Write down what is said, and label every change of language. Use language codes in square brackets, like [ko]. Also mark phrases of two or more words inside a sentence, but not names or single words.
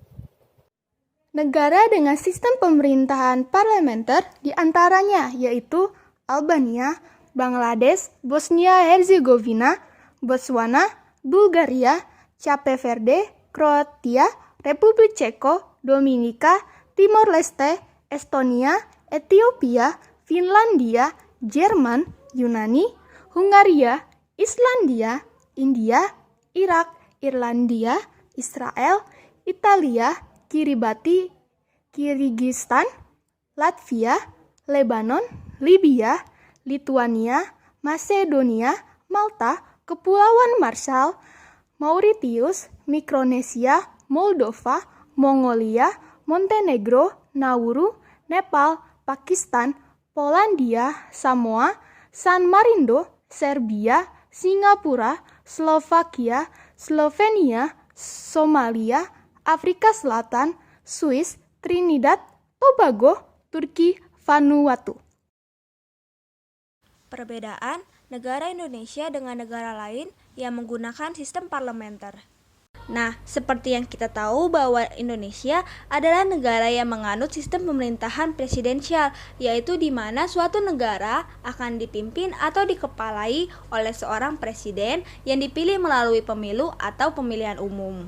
[id] Negara dengan sistem pemerintahan parlementer diantaranya yaitu Albania, Bangladesh, Bosnia-Herzegovina, Botswana, Bulgaria, Cape Verde, Kroatia, Republik Ceko, Dominika, Timor Leste, Estonia, Ethiopia, Finlandia, Jerman, Yunani, Hungaria, Islandia, India, Irak, Irlandia, Israel, Italia, Kiribati, Kirgistan, Latvia, Lebanon, Libya, Lituania, Macedonia, Malta, Kepulauan Marshall, Mauritius, Mikronesia, Moldova, Mongolia, Montenegro, Nauru, Nepal, Pakistan, Polandia, Samoa, San Marino, Serbia, Singapura, Slovakia, Slovenia, Somalia, Afrika Selatan, Swiss, Trinidad, Tobago, Turki, Vanuatu. Perbedaan negara Indonesia dengan negara lain yang menggunakan sistem parlementer. Nah, seperti yang kita tahu bahwa Indonesia adalah negara yang menganut sistem pemerintahan presidensial, yaitu di mana suatu negara akan dipimpin atau dikepalai oleh seorang presiden yang dipilih melalui pemilu atau pemilihan umum.